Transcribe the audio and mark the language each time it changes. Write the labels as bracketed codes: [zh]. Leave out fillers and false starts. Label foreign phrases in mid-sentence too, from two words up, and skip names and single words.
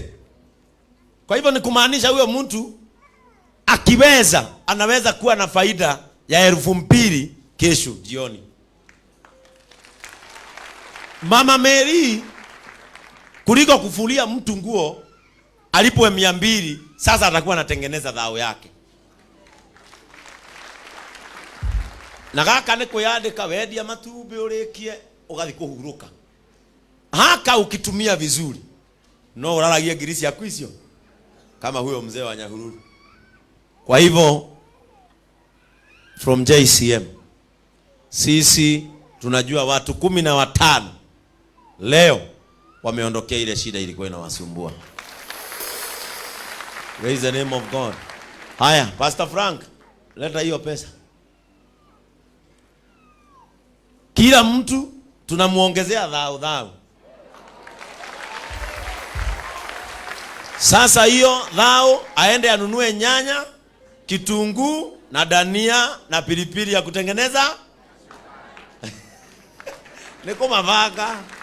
[sw] Kwa hivyo ni kumaanisha huyo mtu akiweza anaweza kuwa na faida ya 2000 kesho jioni. Mama Mary kuliko kufulia mtu nguo alipwe 200, sasa atakuwa anatengeneza dhao yake. [ki] Na gaka ni kuyandika wendia matumbĩ ũrĩkie ũgathi kũhurũka. [sw] Haka ukitumia vizuri [ki] no uraragia ngiri yaku icio [sw] kama huyo mzee wa Nyahururu. Kwa hivyo from JCM sisi tunajua watu 15 leo wameondokea ile shida ilikuwa inawasumbua. [en] Praise the name of God. [sw] Haya, Pastor Frank, leta hiyo pesa. Kila mtu tunamuongezea dhao. Sasa hiyo dhao aende anunue nyanya, kitunguu na dania na pilipili ya kutengeneza niko mavaka.